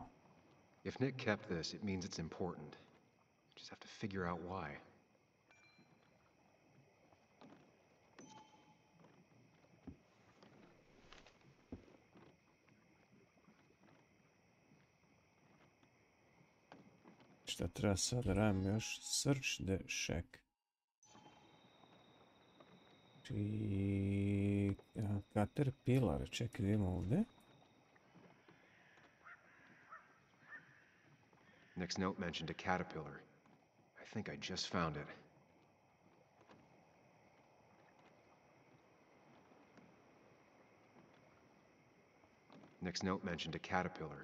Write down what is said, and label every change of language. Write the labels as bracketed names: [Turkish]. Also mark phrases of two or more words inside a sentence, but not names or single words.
[English] If Nick kept this, it means it's important. Just have to figure out why. [Serbian] Šta treba sad da radim još? [English] Search the shack. Caterpillar, [Serbian] čekaj da imamo ovdje. [English] Nick's note mentioned a caterpillar. I think I just found it. Nick's note mentioned a caterpillar.